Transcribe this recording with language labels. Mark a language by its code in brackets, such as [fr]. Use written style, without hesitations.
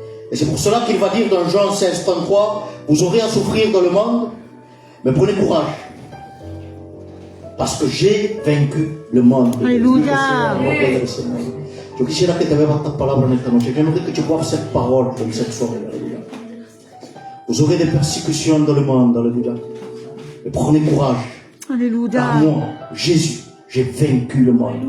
[fr] Et c'est pour cela qu'il va dire dans Jean 16, 33, vous aurez à souffrir dans le monde, mais prenez courage. Parce que j'ai vaincu le monde. Alléluia. [es] Yo quisiera que te bebas esta palabra en esta noche. [fr] J'aimerais que tu boives cette parole en cette soirée. Alléluia. Vous aurez des persécutions dans le monde. Alléluia. Mais prenez courage. Alléluia. Car moi, Jésus, j'ai vaincu le monde.